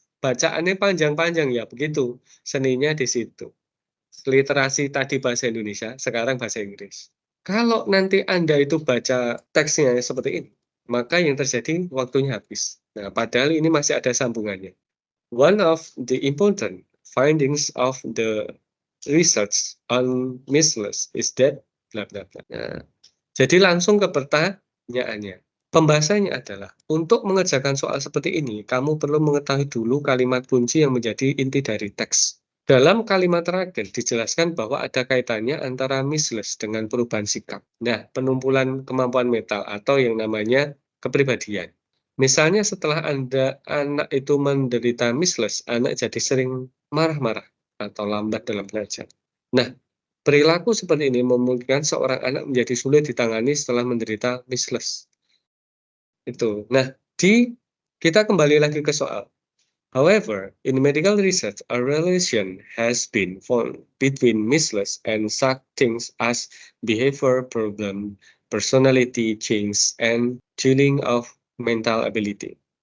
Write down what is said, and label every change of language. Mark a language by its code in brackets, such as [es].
[id] Bacaannya panjang-panjang ya, begitu. Seninya di situ. Literasi tadi bahasa Indonesia, sekarang bahasa Inggris. Kalau nanti Anda itu baca teksnya seperti ini, maka yang terjadi waktunya habis. Nah, padahal ini masih ada sambungannya. [en] One of the important findings of the research on measles is that bla bla bla. [id] Nah, jadi langsung ke pertanyaannya. Pembahasannya adalah, untuk mengerjakan soal seperti ini, kamu perlu mengetahui dulu kalimat kunci yang menjadi inti dari teks. Dalam kalimat terakhir dijelaskan bahwa ada kaitannya antara measles dengan perubahan sikap. Nah, penumpulan kemampuan mental atau yang namanya kepribadian. Misalnya setelah anak itu menderita measles, anak jadi sering marah-marah atau lambat dalam belajar. Nah, perilaku seperti ini memungkinkan seorang anak menjadi sulit ditangani setelah menderita measles. Itu. Nah, kita kembali lagi ke soal. [en] However, in medical research, a relation has been found between measles and such things as behavior problem, personality change, and tuning of mental ability.